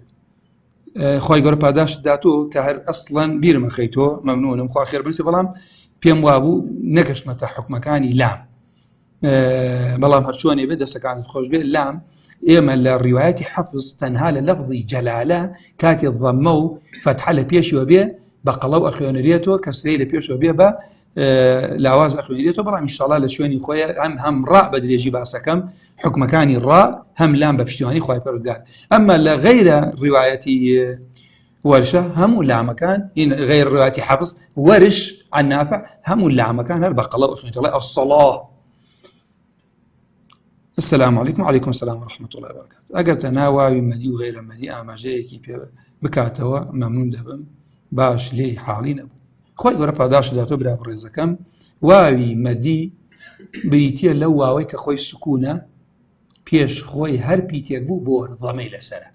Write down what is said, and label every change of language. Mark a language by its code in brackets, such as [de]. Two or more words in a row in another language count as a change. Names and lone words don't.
[ckb] خۆی گەورە پاداشت داتۆ کە هەر ئەسڵەن بیرمە خەیتۆ مەمنونم خوا خێر بنووسێ بەڵام پێم وابوو نەگەشتمەتە حکومەکانی لام بەڵام هەرچۆنێ بێ دەستەکانت خۆش بێ لام ئێمە لە ڕیوایەتی حەفز تەنها لە لەفظی جەلالە کاتێ ضەممە و فەتحە لە پێشیەوە بێ بە قەڵە و ئەخوێنرێتەوە کەسرەی لە پێشەوە بێ بە لاواز ئەخوێنرێتەوە بەڵام ئینشاڵڵا لە شوێنی خۆیە هەم ڕا بە درێژی باسەکەم حکومەکانی ڕا هەم لام بە پشتیوانی خوای پەروەردگار. ئەمما لە غەیرە ڕیوایەتی وەرشە هەموو لامەکان غەیر ڕیوایەتی حەفز وەرش عن نافع هەموو لامەکان هەر بە قەڵە و ئەخوێنرێتەوە الصەڵاة. [ar] السلام عليكم وعليكم السلام ورحمة الله وبركاته. [ckb] ئەگەر تەنها واوی مەدی و غەیرە مەدی ئاماژەیەکی پێ بکاتەوە مەمنون دەبم باش لێی حاڵی نەبوو. خۆی گەورە پاداش داتۆ برا بەڕێزەکەم واوی مەدی بریتیە لەو واوەی کە خۆی سکوونە پێش خۆی هەر پیتێک بوو بۆ ضەمەی لەسەرە.